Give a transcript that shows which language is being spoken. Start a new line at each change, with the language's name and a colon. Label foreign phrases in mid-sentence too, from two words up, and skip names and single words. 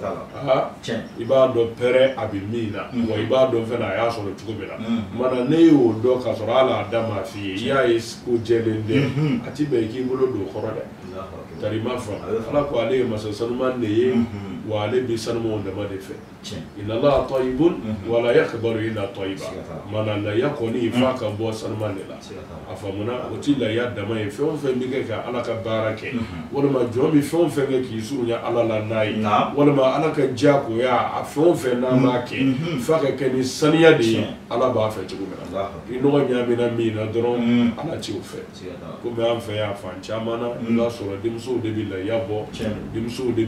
Bambara: i b'a dɔn pɛrɛ a bɛ min na wa i b'a dɔn fɛnɛ a y'a sɔrɔ cogo min na mana ne y'o dɔn k'a sɔrɔ hali a da m'a f'i ye i y'a ye ko jɛlen tɛ a ti bɛn i k'i bolo don o kɔrɔ dɛ kari i m'a faamu ala ko ale ye masa sanuman de ye wa ale bɛ sanumanw dama de fɛ
Arabic: إن الله طيب ولا يقبل إلا طيبا
Bambara: mana lahiya kɔni f'a ka bɔ sanuman de la a faamuna o ti lahiya dama ye fɛn o fɛn bɛ kɛ ka ala ka baara kɛ walima jɔn bɛ fɛn o fɛn kɛ k'i surunya ala la n'a ye walima ala ka diyagoya a fɛn o fɛn n'a b'a kɛ f'a ka kɛ ni saniya de ye ala b'a fɛ cogo min na i nɔgɔ ɲaamina min na dɔrɔn ala t'o fɛ komi an fɛ yan fan caman na i b'a sɔrɔ denmusow de bɛ lahiya bɔ denmusow de